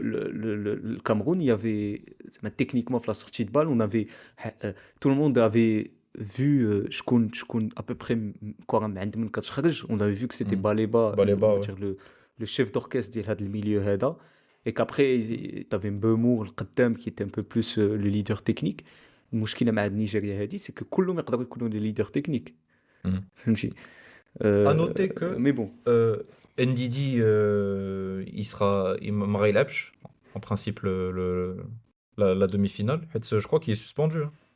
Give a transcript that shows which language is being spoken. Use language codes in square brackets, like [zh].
[fr] le Cameroun, il y avait techniquement la sortie de balle, on avait tout le monde avait vu [ar] شكون [fr] à peu près [ar] كره من عند من كتخرج [fr] on avait vu que c'était Mm. Baleba Baleba, on va ouais. dire le chef d'orchestre [ar] ديال هذا الميليو هذا [fr] et qu'après t'avais Mbemou [ar] القدام [fr] qui était un peu plus le leader technique. [ar] المشكله مع النيجيريا هذه [fr] c'est que [ar] كلهم يقدروا يكونوا [fr] les leaders techniques Mm. [ar] فهمتي. [fr] À noter que mais bon Ndidi, il [ar] ما غيلعبش [fr] en principe la demi-finale. En fait, je crois qu'il est suspendu, hein,